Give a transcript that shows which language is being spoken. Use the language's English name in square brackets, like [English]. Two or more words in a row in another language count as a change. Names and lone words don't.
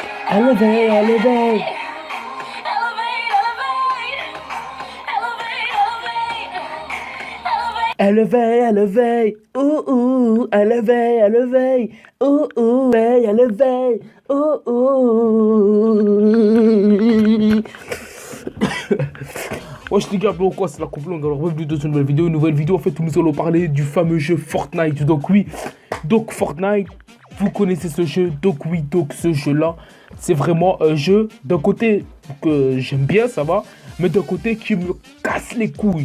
[English] Elevate, elevate. Elevate, elevate. Ooh, ooh, elevate, elevate. Ooh, ooh, hey, elevate. Ooh, ooh. [French] Wesh les gars, bon quoi, c'est la coupe longue, alors bienvenue dans une nouvelle vidéo, en fait où nous allons parler du fameux jeu Fortnite. Donc oui, donc Fortnite, vous connaissez ce jeu, donc oui, donc ce jeu là, c'est vraiment un jeu d'un côté que j'aime bien, ça va, mais d'un côté qui me casse les couilles.